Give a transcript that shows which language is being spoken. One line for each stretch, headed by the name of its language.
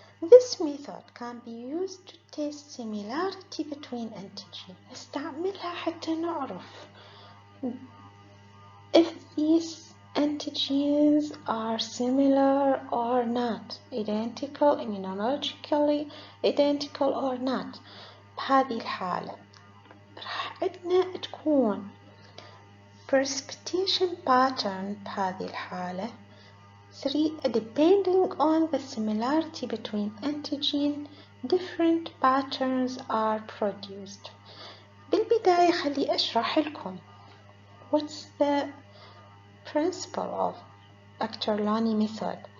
English: This method can be used to test similarity between antigens.
Arabic: نستعملها حتى نعرف
English: if these antigens are similar or not,
Arabic: identical, immunologically identical or not. بهذه الحالة راح عندنا تكون
English: precipitation pattern
Arabic: بهذه الحالة 3.
English: Depending on the similarity between antigen, different patterns are produced.
Arabic: بالبداية خلي أشرح لكم
English: what's the principle of Akhter-Loni method.